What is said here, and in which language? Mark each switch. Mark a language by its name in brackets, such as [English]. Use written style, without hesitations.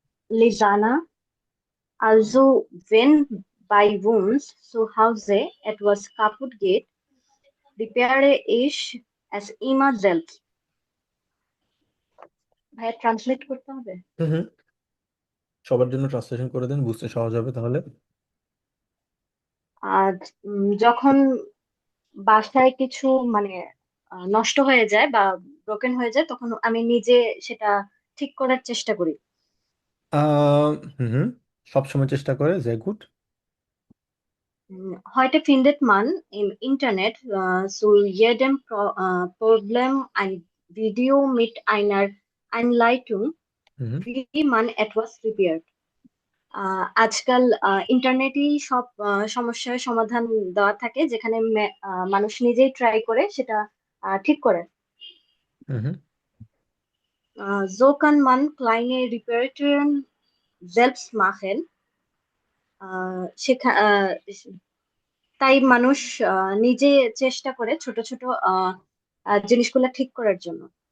[German] Lizana, also wenn bei uns zu Hause etwas kaputt geht, repariere ich es immer selbst. [Bangla] ভাইয়া translate করতে হবে? হুম হুম, সবার জন্য translation করে দেন, বুঝতে সহজ হবে তাহলে। আর যখন বাসায় কিছু মানে নষ্ট হয়ে যায় বা ব্রোকেন হয়ে যায়, তখন আমি নিজে সেটা ঠিক করার চেষ্টা করি। হুম হুম, সবসময় চেষ্টা করে, যে good. [German] Heute findet man im Internet zu jedem Problem ein Video mit einer Anleitung, [Bangla] হুম হুম, [German] wie man etwas repairt. [Bangla] আজকাল ইন্টারনেটেই সব সমস্যার সমাধান দেওয়া থাকে, যেখানে মানুষ নিজেই ট্রাই করে সেটা ঠিক করে। হুম হুম, [German] So kann man kleine Reparaturen selbst machen. [Bangla] সেখা আহ, তাই মানুষ নিজে চেষ্টা করে ছোট ছোট জিনিসগুলো ঠিক করার জন্য।